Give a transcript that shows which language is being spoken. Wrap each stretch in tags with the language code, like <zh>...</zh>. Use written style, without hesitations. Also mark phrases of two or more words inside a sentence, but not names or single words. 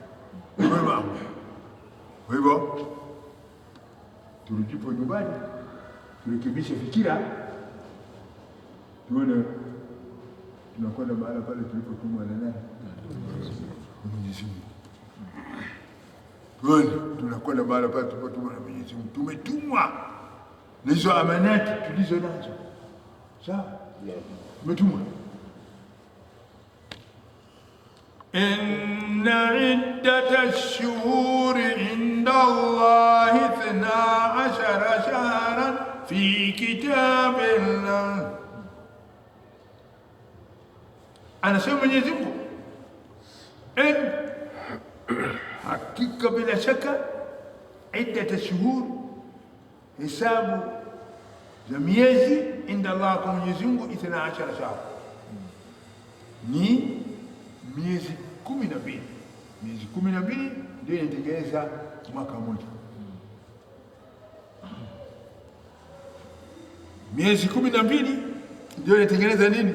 <sw>Kwa hivyo tulijipo nyumbani turekebishe fikira, tuone tunakwenda mahala pale tulipotumwa na nani? Mwenyezi Mungu. Tuone tunakwenda mahala pale tulipotumwa na Mwenyezi Mungu. Tumetumwa na hizo amanati tulizo nazo. Sawa? Tumetumwa.</sw> <ar>إن عدة الشهور عند الله 12 شهرا في كتاب الله. أنا سوى</ar> <sw>Mwenyezi Mungu hakika bila shaka</sw> <ar>عدة الشهور</ar> <sw>hisabu za miezi</sw> <ar>عند الله</ar> <sw>kwa Mwenyezi Mungu 12 shahra ni miezi 12. Miezi 12 ndio inatengeneza mwaka mmoja. Miezi 12 ndio inatengeneza nini?</sw>